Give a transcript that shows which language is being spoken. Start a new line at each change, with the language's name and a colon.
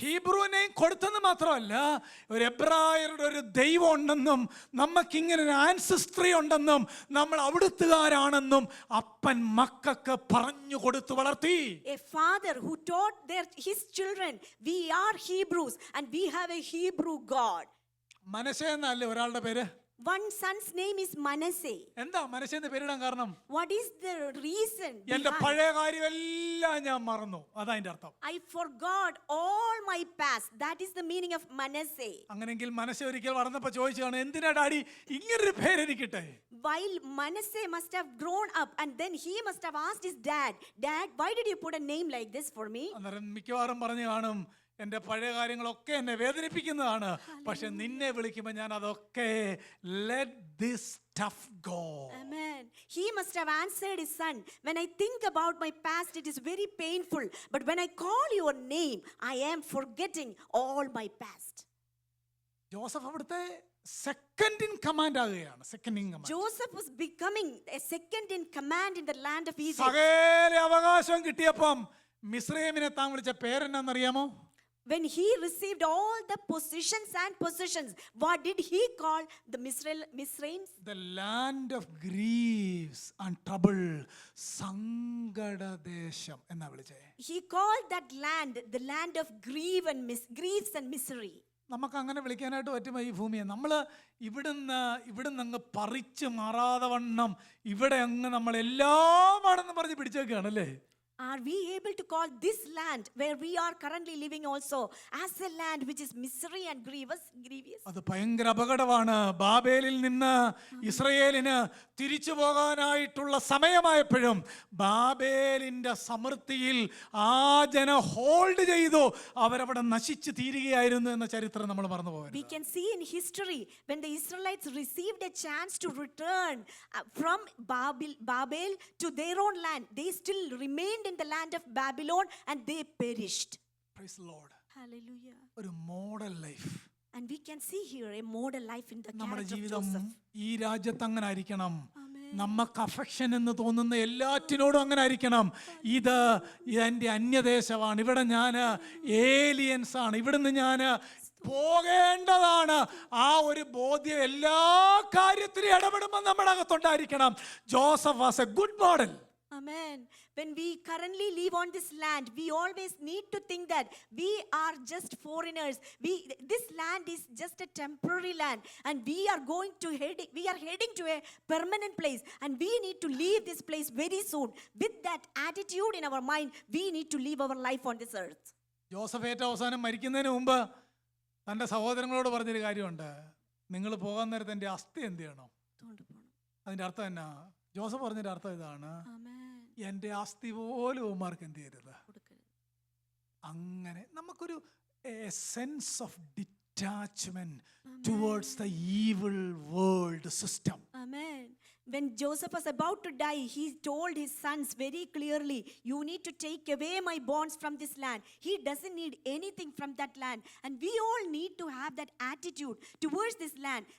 Malayalam: ഹീബ്രുവിനെ കൊടുത്തെന്ന് മാത്രമല്ല, ഒരു എബ്രായരുടെ ഒരു ദൈവം ഉണ്ടെന്നും നമുക്കിങ്ങനെ ഒരു ആൻസിസ്ട്രി ഉണ്ടെന്നും നമ്മൾ അവിടുത്തുകാരാണെന്നും അപ്പൻ മക്കൾക്ക് പറഞ്ഞു കൊടുത്തു വളർത്തി.
English: A father who taught his children, we are Hebrews and we have a Hebrew God.
Malayalam: മനശ്ശെ എന്നല്ലേ ഒരാളുടെ പേര്?
English: One son's name is Manasseh.
Malayalam: എന്താ മനശ്ശെന്ന് പേരിടാൻ കാരണം?
English: What is the reason?
Malayalam: എന്റെ പഴയ കാര്യമെല്ലാം ഞാൻ മറന്നു, അതാ അതിന്റെ അർത്ഥം.
English: I forgot all my past. That is the meaning of Manasseh.
Malayalam: അങ്ങനെങ്കിൽ മനശ്ശെ ഒരിക്കൽ വളർന്നപ്പോ ചോദിച്ചാണ്, എന്തിനാ ഡാഡി ഇങ്ങനൊരു പേര് എനിക്കിട്ടെ?
English: While Manasseh must have grown up and then he must have asked his dad, why did you put a name like this for me?
Malayalam: അന്നേരം മിക്കവാറും പറഞ്ഞു കാണും, എൻ്റെ പഴയ കാര്യങ്ങളൊക്കെ എന്നെ വേദനിപ്പിക്കുന്നതാണ്, പക്ഷെ നിന്നെ വിളിക്കുമ്പോൾ ഞാൻ അതൊക്കെ
English: let this stuff go. Amen. He must have answered his son, when I think about my past it is very painful, but when I call your name I am forgetting all my past.
Malayalam: Joseph അവിടുത്തെ second in command ആകുകയാണ്.
English: Joseph was becoming a second in command in the land of Egypt.
Malayalam: സകല അവകാശം കിട്ടിയപ്പം മിസ്രയീമിനെ താൻ വിളിച്ച പേരെന്നറിയാമോ?
English: When he received all the possessions, what did he call the Misraims? The land of griefs and trouble.
Malayalam: സങ്കടദേശം എന്നാ വിളിച്ചേ.
English: He called that land the land of griefs and misery.
Malayalam: നമുക്ക് അങ്ങനെ വിളിക്കാനായിട്ട് പറ്റുമോ ഈ ഭൂമിയെ? നമ്മൾ ഇവിടുന്ന് അങ്ങ് പറിച്ച് മാറാതെ വണ്ണം ഇവിടെ അങ്ങ് നമ്മൾ എല്ലാമാണെന്ന് പറഞ്ഞ് പിടിച്ചേക്കാണല്ലേ.
English: Are we able to call this land where we are currently living also as a land which is misery and grievous?
Malayalam: അത് ഭയങ്കര അപകടമാണ്. ബാബേലിൽ നിന്ന് ഇസ്രയേലിന് തിരിച്ചു പോകാനായിട്ടുള്ള സമയമായപ്പോഴും ബാബേലിന്റെ സമൃദ്ധിയിൽ ആ ജനം ഹോൾഡ് ചെയ്തു. അവരവിടെ നശിച്ചു തീരുകയായിരുന്നു എന്ന ചരിത്രം നമ്മൾ മറന്നു പോകരുത്.
English: We can see in history when the Israelites received a chance to return from Babel to their own land, they still remained in the land of Babylon and they perished. Praise the Lord. Hallelujah.
Malayalam: ഒരു model life
English: And we can see here a model life in the
Malayalam: നമ്മുടെ
English: character of
Malayalam: ജീവിതം
English: Joseph.
Malayalam: ഈ രാജ്യത്ത് അങ്ങനെ ആയിരിക്കണം.
English: Amen.
Malayalam: നമുക്ക് affection എന്ന് തോന്നുന്ന എല്ലാറ്റിനോടും അങ്ങനെ ആയിരിക്കണം. ഇത് എൻ്റെ അന്യദേശമാണ്, ഇവിടെ ഞാൻ ഏലിയൻസ് ആണ്, ഇവിടുന്ന് ഞാൻ പോകേണ്ടതാണ്. ആ ഒരു ബോധ്യം എല്ലാ കാര്യത്തിലും ഇടപെടുമ്പോൾ നമ്മുടെ അകത്തുണ്ടായിരിക്കണം.
English: Joseph was a good model. Amen. When we currently live on this land, we always need to think that we are just foreigners. This land is just a temporary land, and we are heading to a permanent place, and we need to leave this place very soon. With that attitude in our mind, we need to live our life on this earth.
Malayalam: Joseph ഏറ്റവും അവസാനം മരിക്കുന്നതിന് മുമ്പ് തൻ്റെ സഹോദരങ്ങളോട് പറഞ്ഞൊരു കാര്യമുണ്ട്. നിങ്ങൾ പോകാൻ നേരത്തെ എൻ്റെ അസ്ഥി എന്ത് ചെയ്യണം? അതിൻ്റെ അർത്ഥം എന്നാ? ജോസഫ് പറഞ്ഞൊരു അർത്ഥം ഇതാണ്, എൻ്റെ അസ്ഥി പോലും ഉമ്മാർക്ക് എന്ത് ചെയ്യരുത്. അങ്ങനെ നമുക്കൊരു
English: Sense of detachment towards the evil world system. Amen. When Joseph was about to die, he told his sons very clearly, you need to take away my bonds from this land. He doesn't need anything from that land. And we all need to have that attitude towards this land.